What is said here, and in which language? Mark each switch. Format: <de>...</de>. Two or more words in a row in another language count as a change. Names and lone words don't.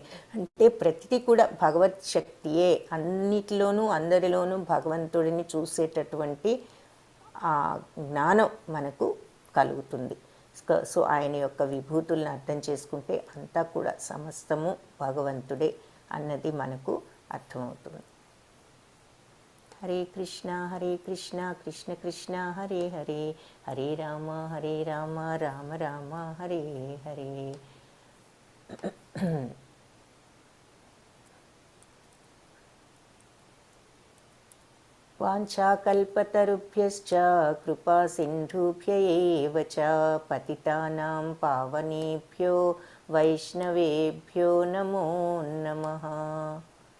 <te>అంటే ప్రతిదీ కూడా భగవత్ శక్తియే, అన్నిటిలోనూ అందరిలోనూ భగవంతుడిని చూసేటటువంటి జ్ఞానం మనకు కలుగుతుంది. సో ఆయన యొక్క విభూతులను అర్థం చేసుకుంటే అంతా కూడా సమస్తము భగవంతుడే అన్నది మనకు అర్థమవుతుంది.</te> <sa>హరే కృష్ణ కృష్ణ కృష్ణ హరే హరే, హరే రామ రామ రామ హరే హరే. వాంఛాకల్పతరుభ్యశ్చ కృపా సింధుభ్య ఏవ చ పతితానాం పావనేభ్యో వైష్ణవేభ్యో నమో నమః.</sa>